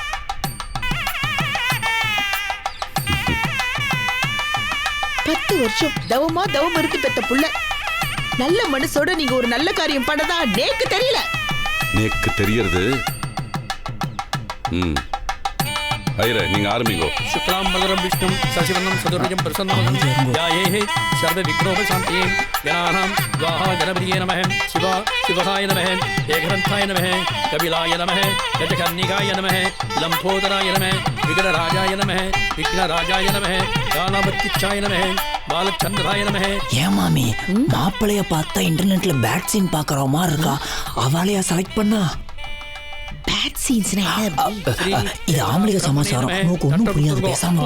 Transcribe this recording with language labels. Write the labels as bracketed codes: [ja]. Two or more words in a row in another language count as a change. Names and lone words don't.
[ta] பத்து வருஷம் தவமா தவம் இருந்து பெத்த புள்ள. நல்ல மனசோட நீங்க ஒரு நல்ல காரியம் பண்ணதா நேக்கு தெரியல. நேக்கு தெரியறது. ஐயரே, நீங்க ஆரம்பிங்கோ. [sa] शुक्लांबरधरं विष्णुं शशिवर्णं चतुर्भुजं प्रसन्नं ध्यायेत् सर्वविघ्नोपशान्तये गणानां स्वाहा गणपतये नमः शिवा शिवहाय नमः एकदन्ताय नमः कपिलाय नमः गजकर्णिकाय नमः लम्बोदराय नमः विघ्नराजाय नमः विघ्नराजाय नमः गानामत्युच्चाय नमः बालचंद्राय नमः. [ta] ஏன் மாமி, மாப்பிளைய பார்த்தா இன்டர்நெட்ல [en] bad scene [ta] பாக்குற மாதிரி இருக்கா? அவளையா செலக்ட் பண்ணா? [en] bad scenes-na [ta] இது ஆம்பளைய சமாச்சாரம். உனக்கு ஒன்றும் புரியாது, பேசாம